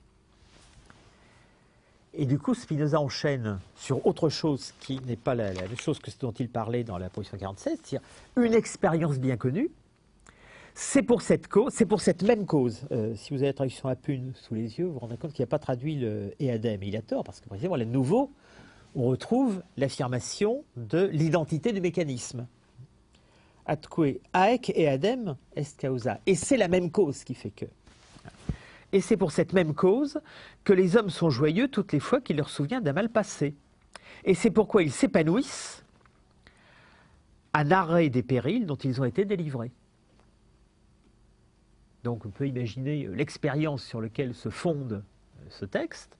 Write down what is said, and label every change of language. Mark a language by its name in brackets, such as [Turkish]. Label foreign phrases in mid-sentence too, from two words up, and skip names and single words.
[French] Et du coup, Spinoza enchaîne sur autre chose qui n'est pas la chose dont il parlait dans la position 47, c'est-à-dire une expérience bien connue. C'est pour cette cause, c'est pour cette même cause. Si vous avez la traduction à Pune sous les yeux, vous vous rendez compte qu'il n'a pas traduit le Eadem. Et il a tort, parce que précisément, là, de nouveau, on retrouve l'affirmation de l'identité du mécanisme. [Latin] Atque haec eadem est causa. [French] Et c'est la même cause qui fait que. Et c'est pour cette même cause que les hommes sont joyeux toutes les fois qu'il leur souvient d'un mal passé. Et c'est pourquoi ils s'épanouissent à narrer des périls dont ils ont été délivrés. Donc on peut imaginer l'expérience sur laquelle se fonde ce texte.